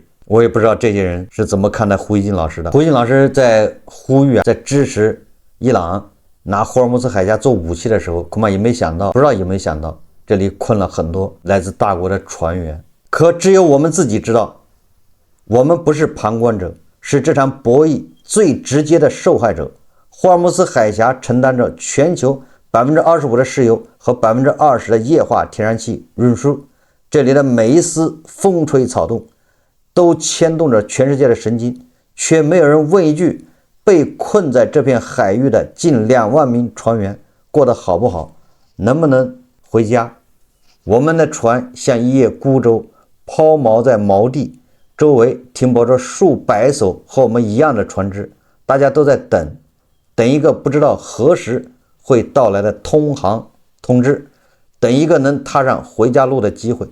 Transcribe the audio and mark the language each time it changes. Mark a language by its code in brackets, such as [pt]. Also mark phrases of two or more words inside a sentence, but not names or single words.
[zh] 我也不知道這些人是怎麼看待胡一金老師的。胡一金老師在呼籲在支持伊朗拿霍爾木茲海峽做武器的時候，恐怕也沒想到，不知道有沒有想到這裡困了很多來自大國的船員。可只有我們自己知道，我們不是旁觀者，是這場博弈最直接的受害者。霍爾木茲海峽承擔着全球25%的石油和20%的液化天然氣運輸，這裡的每一絲風吹草動都牽動着全世界的神經，卻沒有人問一句被困在這片海域的近2萬名船員過得好不好，能不能回家。我們的船像一葉孤舟，拋錨在錨地，周圍停泊着數百艘和我們一樣的船只，大家都在等一個不知道何時會到來的通航通知，等一個能踏上回家路的機會。